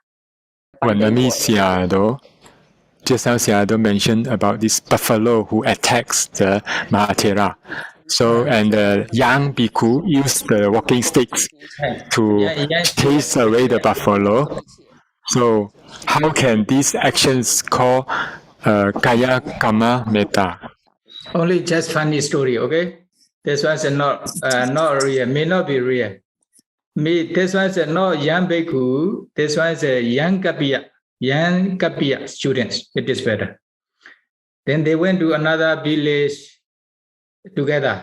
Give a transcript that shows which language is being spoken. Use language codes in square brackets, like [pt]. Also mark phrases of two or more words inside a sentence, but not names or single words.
[en] Venerable, just now Sayadaw mentioned about this buffalo who attacks the Mahathera. So, and the young bhikkhu used the walking sticks to chase away the buffalo. So, how can these actions call [pi] kaya kamma metta? [en] Only just funny story, okay? This one is not real, may not be real. This one is not young bhikkhu, this one is a young Kapiya students, it is better. Then they went to another village together.